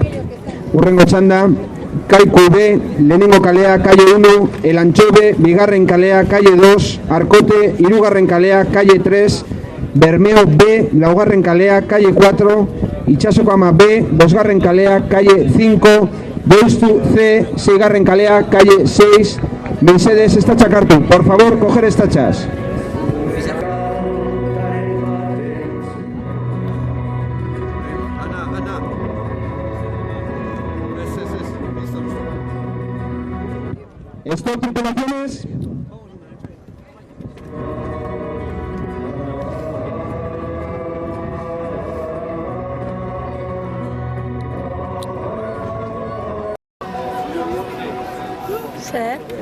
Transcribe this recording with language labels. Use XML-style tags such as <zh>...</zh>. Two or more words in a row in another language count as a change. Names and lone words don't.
<eu>Urrengo txanda, Kaiku B, lehenengo kalea, calle 1, El Antxobe, bigarren kalea, calle 2, Arkote, hirugarren kalea, calle 3, Bermeo B, laugarren kalea, calle 4, Itxasoko Ama B, bosgarren kalea, calle 5, Deustu C, seigarren kalea, calle 6. Mercedes, estatxak hartu.</eu> <es>Por favor, coger estatxas. Stop, tripulaciones.</es> <eu>Zer?</eu>